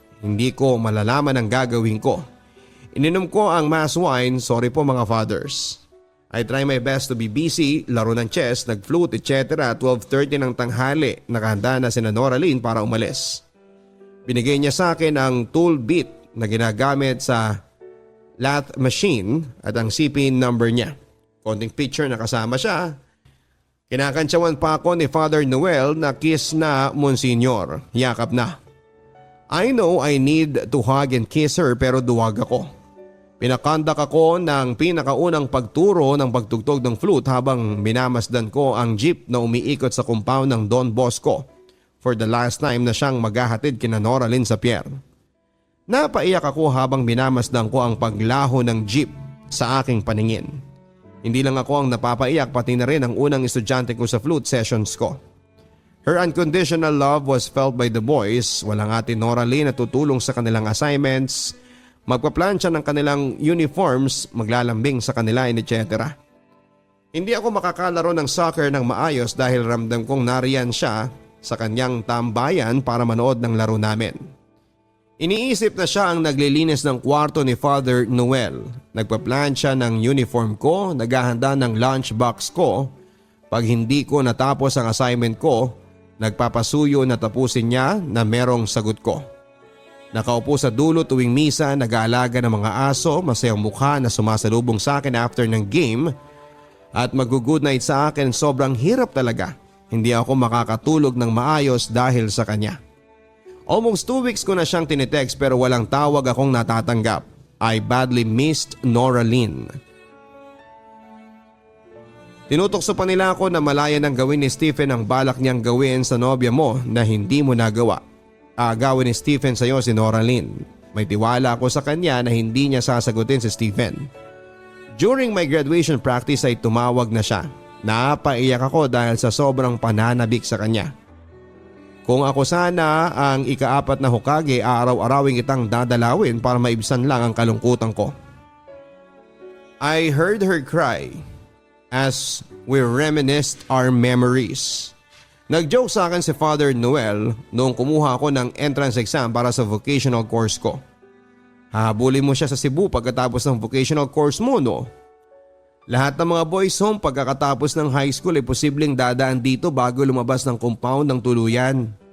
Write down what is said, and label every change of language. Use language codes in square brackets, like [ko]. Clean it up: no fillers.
[tl] Hindi ko malalaman ang gagawin ko. Ininom ko ang mass wine, sorry po mga fathers. [en] I try my best to be busy, [tl] laro ng chess, nag-flute, [en] etc. [tl] 12:30 ng tanghali, nakahanda na si Noraline para umalis. Binigay niya sa akin ang tool bit na ginagamit sa lathe machine at ang CPIN number niya. Konting picture na kasama siya. Kinakantsawan pa ako ni Father Noel na kiss na Monsignor. Yakap na. [en] I know I need to hug and kiss her [tl] pero duwag ako. Pinakandak ako ng pinakaunang pagturo ng pagtugtog ng flute habang minamasdan ko ang jeep na umiikot sa compound ng Don Bosco [en] for the last time [tl] na siyang maghahatid kina Noraline sa pier. Napaiyak ako habang minamasdan ko ang paglaho ng jeep sa aking paningin. Hindi lang ako ang napapaiyak pati na rin ang unang estudyante ko sa flute sessions ko. [en] Her unconditional love was felt by the boys. [tl] Walang ate Noraline na tutulong sa kanilang assignments, magpaplansya ng kanilang uniforms, maglalambing sa kanila etc. Hindi ako makakalaro ng soccer ng maayos dahil ramdam kong nariyan siya sa kanyang tambayan para manood ng laro namin. Iniisip na siya ang naglilinis ng kwarto ni Father Noel. Nagpa-plan siya ng uniform ko, naghahanda ng lunchbox ko. Pag hindi ko natapos ang assignment ko, nagpapasuyo na tapusin niya na merong sagot ko. Nakaupo sa dulo tuwing misa, nag-aalaga ng mga aso, masayang mukha na sumasalubong sa akin after ng game at mag-good night sa akin. Sobrang hirap talaga. Hindi ako makakatulog ng maayos dahil sa kanya. Almost 2 weeks ko na siyang tinitext pero walang tawag akong natatanggap. [en] I badly missed Noraline. [tl] Tinutokso pa nila ako na malaya ng gawin ni Stephen ang balak niyang gawin sa nobya mo na hindi mo nagawa. Gawin ni Stephen sa iyo si Noraline. May tiwala ako sa kanya na hindi niya sasagutin si Stephen. [en] During my graduation practice [tl] ay tumawag na siya. Napaiyak ako dahil sa sobrang pananabik sa kanya. Kung ako sana ang ika-4 na Hokage, araw-arawing kitang dadalawin para maibsan lang ang kalungkutan ko. [en] I heard her cry as we reminisced our memories. [tl] Nag-joke sa akin si Father Noel noong kumuha ako ng entrance exam para sa vocational course ko. Hahabulin mo siya sa Cebu pagkatapos ng vocational course mo, no? Lahat ng mga boys home pagkakatapos ng high school ay posibleng dadaan dito bago lumabas ng compound ng tuluyan.